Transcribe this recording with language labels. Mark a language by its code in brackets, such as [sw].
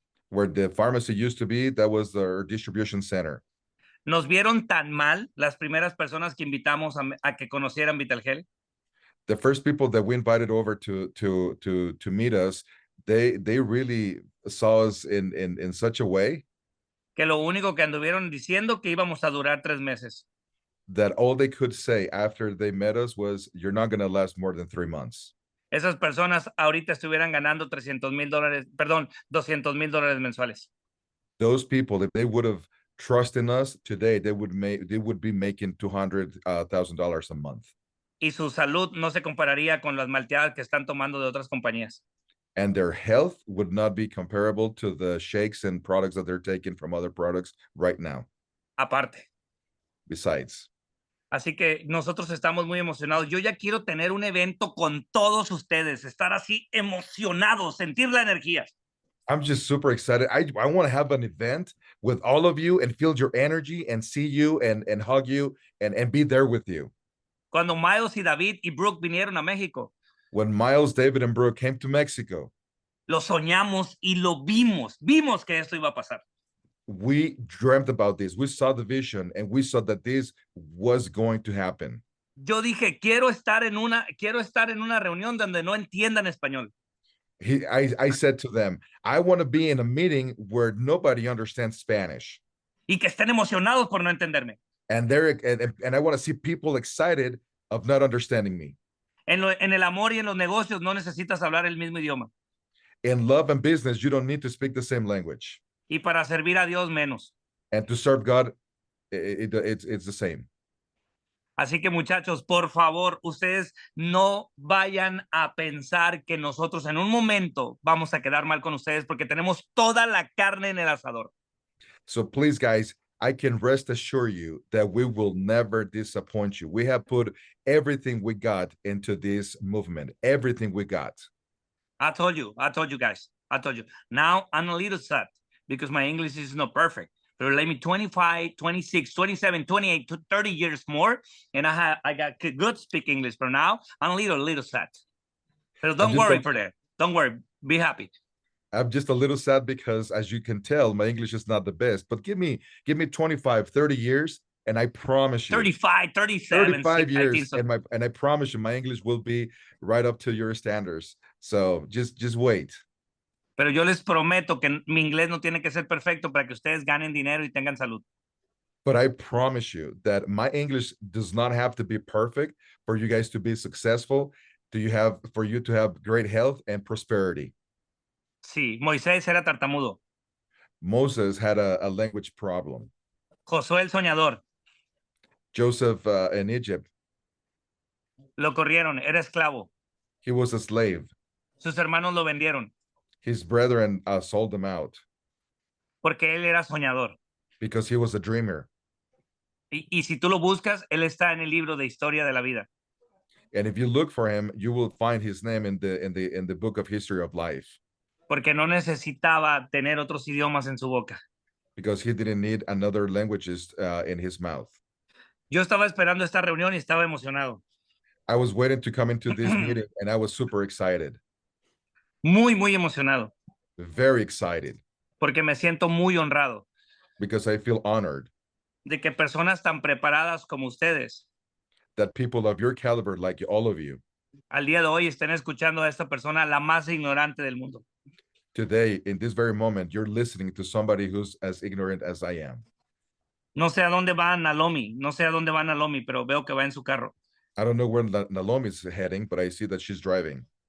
[en] Where the pharmacy used to be, that was the distribution center. [es] Nos vieron tan mal las primeras personas que invitamos a que conocieran Vital Health. [en] The first people that we invited over to meet us, they really saw us in such a way [es] que lo único que anduvieron diciendo que íbamos a durar 3 meses. [en] That all they could say after they met us was, you're not going to last more than 3 months. [es] Esas personas ahorita estuvieran ganando $200,000 mensuales. [en] Those people, if they would have trusted in us today, they would be making $200,000 a month. [es] Y su salud no se compararía con las malteadas que están tomando de otras compañías. [en] and their health would not be comparable to the shakes and products that they're taking from other products right now. [es] Aparte. [en] Besides. [es] Así que nosotros estamos muy emocionados. Yo ya quiero tener un evento con todos ustedes, estar así emocionados, sentir la energía. [en] I'm just super excited. I want to have an event with all of you and feel your energy and see you and hug you and be there with you. [es] Cuando Miles y David y Brooke vinieron a México, [en] When Miles, David, and Brooke came to Mexico, [es] lo soñamos y lo vimos. Vimos que esto iba a pasar. [en] we dreamt about this. We saw the vision and we saw that this was going to happen. [es] Yo dije, quiero estar en una reunión donde no entiendan español. [en] I said to them, I want to be in a meeting where nobody understands Spanish. [es] Y que estén emocionados por no entenderme. [en] And I want to see people excited of not understanding me. [es] En el amor y en los negocios no necesitas hablar el mismo idioma. [en] In love and business, you don't need to speak the same language. [es] Y para servir a Dios menos. [en] And to serve God, it's the same. [es] Así que muchachos, por favor, ustedes no vayan a pensar que nosotros en un momento vamos a quedar mal con ustedes porque tenemos toda la carne en el asador. [en] So please, guys, I can rest assure you that we will never disappoint you. We have put everything we got into this movement, everything we got. I told you guys, I told you. Now I'm a little sad because my English is not perfect. But let me 25, 26, 27, 28, 30 years more, and I got good speak English. But now I'm a little sad. But don't worry for that. Don't worry. Be happy. I'm just a little sad because, as you can tell, my English is not the best. But give me 25, 30 years, and I promise you 35, 37, 35 years, so. and I promise you my English will be right up to your standards. So just wait. [es] Pero yo les prometo que mi inglés no tiene que ser perfecto para que ustedes ganen dinero y tengan salud. [en] But I promise you that my English does not have to be perfect for you guys to be successful, for you to have great health and prosperity. [es] Sí, Moisés era tartamudo. [en] Moses had a language problem. [es] Josué el soñador. [en] Joseph in Egypt. [es] Lo corrieron, era esclavo. [en] He was a slave. [es] Sus hermanos lo vendieron. [en] His brethren sold him out. [es] Porque él era soñador. [en] Because he was a dreamer. [es] Y si tú lo buscas, él está en el libro de historia de la vida. [en] And if you look for him, you will find his name in the book of history of life. [es] Porque no necesitaba tener otros idiomas en su boca. [en] Because he didn't need another languages in his mouth. [es] Yo estaba esperando esta reunión y estaba emocionado. [en] I was waiting to come into this meeting and I was super excited. [es] Muy, muy emocionado. [en] Very excited. [es] Porque me siento muy honrado. [en] Because I feel honored. [es] De que personas tan preparadas como ustedes. [en] That people of your caliber, like all of you. [es] Al día de hoy estén escuchando a esta persona la más ignorante del mundo. [en] Today, in this very moment, you're listening to somebody who's as ignorant as I am. [es] No sé a dónde va Naomi, pero veo que va en su carro. [en] I don't know where Naomi is heading, but I see that she's driving.